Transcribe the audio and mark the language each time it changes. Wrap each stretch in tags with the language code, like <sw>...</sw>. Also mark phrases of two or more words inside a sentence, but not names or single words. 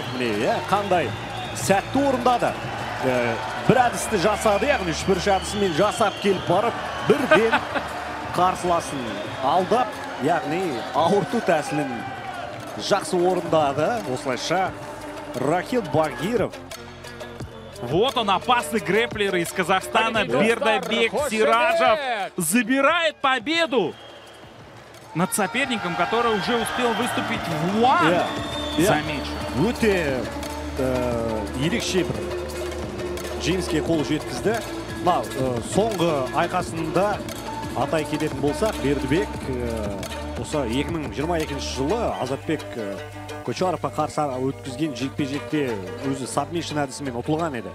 <kk>Міне қандай сәтті орындады. Бір әдісті жасады, яғни 3-1 әдісімен жасап келіп барып, бірден қарсыласын алдап, яғни ауырту тәсілін жақсы орындады. Осылайша Рахил Багиров.</kk> <ru>Вот он, опасный грэплер из Казахстана. Бердібек Сиражев забирает победу над соперником, который уже успел выступить в УАН. Замечу.</ru> <kk>Өте ерекше бір жеңіске қол жеткізді. Соңғы айқасында атай кететін болсақ, Бердібек осы 2022 жылы Азатбек Кочаровқа қарсы өткізген жекпе-жекте өзі сабмишн әдісімен ұтылған еді.</kk>